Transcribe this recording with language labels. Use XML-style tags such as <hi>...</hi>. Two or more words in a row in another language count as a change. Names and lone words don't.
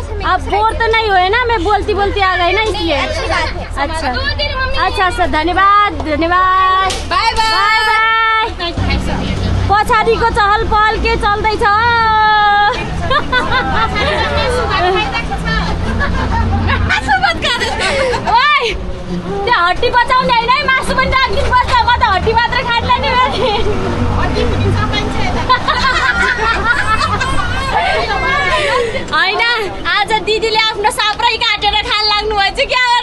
<hi>अब बोर तो नहीं हुए ना, मैं बोलती बोलती आ गई ना इसलिए। अच्छा अच्छा अच्छा, धन्यवाद धन्यवाद,</hi> <en>bye bye.</en> <ne>पछाडिको चहल पहल के चल्दैछ? ओइ त्यो हड्डी बचाउने होइन है, मासु पनि राखिदिनु पर्छ। म त हड्डी मात्र खान्ला नि। होइन, आज दिदीले आफ्नो साप्रै काटेर खान लाग्नु भएछ क्या हो र?</ne>